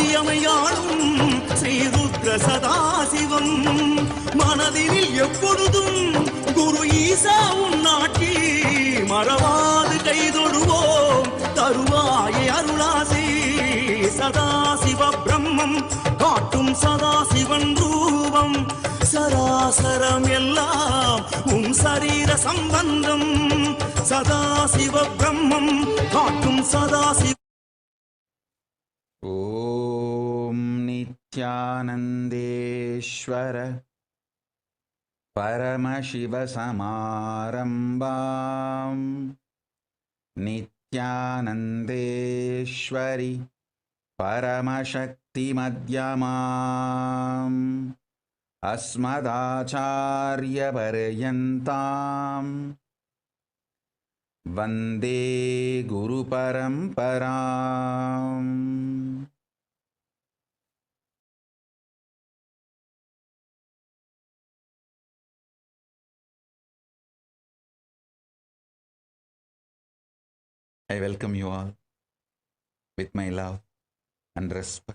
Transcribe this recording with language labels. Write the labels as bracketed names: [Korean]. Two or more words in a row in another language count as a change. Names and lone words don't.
[Tamil] சத்தியமையாளும் ஸ்ரீருத்ர சதாசிவம் மனதினில் எப்பொழுதும் குரு ஈசா உன்னாட்சி மறவாது கைதொடுவோம் தருவாயே அருளாசி சதாசிவ பிரம்மம் காட்டும் சதாசிவன் ரூபம் சராசரம் எல்லாம் உன் சரீர சம்பந்தம் சதாசிவ பிரம்மம் காட்டும் சதாசிவ [Sanskrit] ॐ नित्यानन्देश्वर परमशिवसमारम्भां नित्यानन्देश्वरि परमशक्तिमध्यमाम् अस्मदाचार्यपर्यन्तां वन्दे गुरुपरम्पराम् [English] I welcome you all with my love and respect.